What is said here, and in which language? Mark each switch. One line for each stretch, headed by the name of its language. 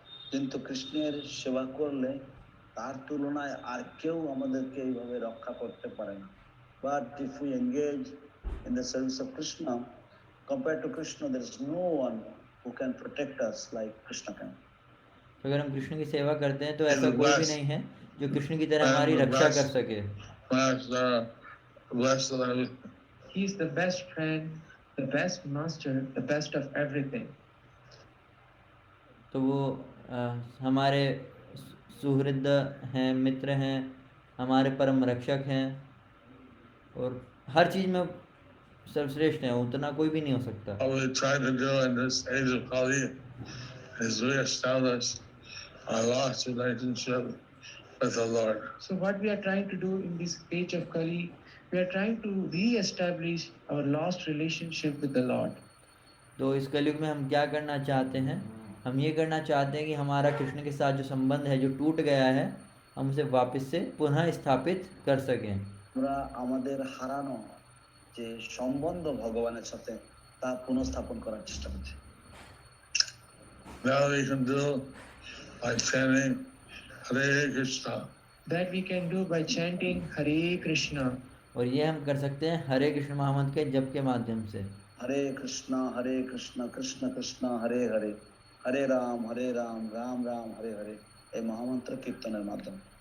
Bangla: কিন্তু কৃষ্ণের সেবা করলে তার তুলনায় আর কেউ আমাদেরকে এইভাবে রক্ষা করতে পারে না।
English: But if we engage in the service of Krishna, compared to Krishna, there is no one who can protect us like Krishna can.
Hindi: तो अगर हम कृष्ण की सेवा करते हैं तो ऐसा कोई भी नहीं है जो कृष्ण की तरह हमारी रक्षा कर सके।
English: He is the best friend, the best master, the best of everything.
Hindi: तो वो हमारे सुहृद हैं, मित्र हैं, हमारे परम रक्षक हैं और हर चीज में सर्वश्रेष्ठ हैं, उतना कोई भी नहीं हो सकता।
English: What we try to do in this age of Kali is reestablish our lost relationship with the Lord. So what we are trying to do in this age of Kali, we are trying to re-establish our lost relationship with the Lord.
Hindi: तो इस कलयुग में हम क्या करना चाहते हैं? हम ये करना चाहते हैं कि हमारा कृष्ण के साथ जो संबंध है, जो टूट गया है, हम उसे वापस से पुनः स्थापित कर सकें।
Bangla: আমরা আমাদের হারানো যে সম্বন্ধ ভগবানের সাথে তা পুনঃস্থাপন করার চেষ্টা করছি।
English: That we can do by chanting Hare Krishna. That we can do by chanting Hare Krishna.
Hindi: और ये हम कर सकते हैं हरे कृष्ण महामंत्र के जप के माध्यम से।
Sanskrit: हरे कृष्णा कृष्ण कृष्ण हरे हरे, हरे राम राम राम हरे हरे,
Bangla: এই মহামন্ত্র কীর্তনের মাধ্যমে।